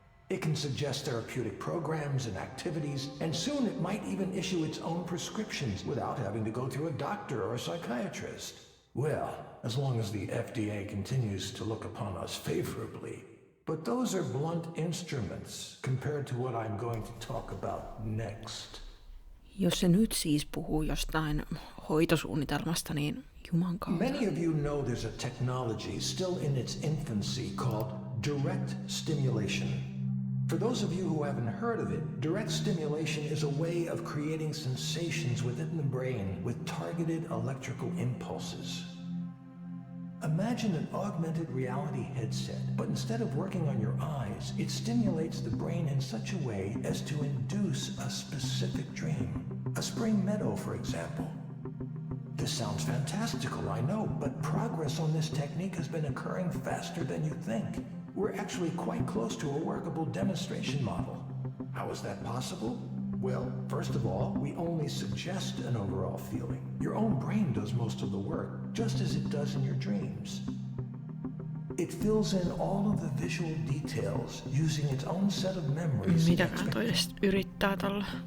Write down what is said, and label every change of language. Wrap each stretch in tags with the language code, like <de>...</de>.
<en>It can suggest therapeutic programs and activities, and soon it might even issue its own prescriptions without having to go through a doctor or a psychiatrist. Well, as long as the FDA continues to look upon us favorably. But those are blunt instruments compared to what I'm going to talk about next.</en> <fi>Jos se nyt siis puhuu jostain hoitosuunnitelmasta, niin juman kautta.</fi> <en>Many of you know there's a technology still in its infancy called direct stimulation. For those of you who haven't heard of it, direct stimulation is a way of creating sensations within the brain with targeted electrical impulses. Imagine an augmented reality headset, but instead of working on your eyes, it stimulates the brain in such a way as to induce a specific dream. A spring meadow, for example. This sounds fantastical, I know, but progress on this technique has been occurring faster than you think. We're actually quite close to a workable demonstration model. How is that possible? Well, first of all, we only suggest an overall feeling. Your own brain does most of the work, just as it does in your dreams. It fills in all of the visual details using its own set of memories.</en> <fi>Mitäkään toi edes yrittää tällä?</fi>